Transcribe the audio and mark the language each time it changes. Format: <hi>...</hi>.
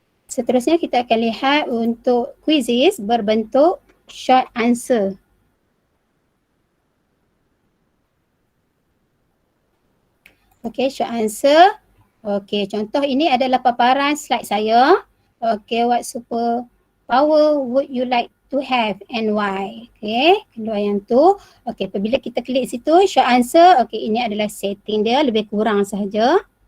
<ms>Seterusnya kita akan lihat untuk quizzes berbentuk short answer. Okey, short answer. Okey, contoh ini adalah paparan slide saya.</ms> <en>Okey, what super power would you like to have and why?</en> <ms>Okey, kedua yang tu. Okey, apabila kita klik situ, show answer. Okey, ini adalah setting dia, lebih kurang sahaja.</ms>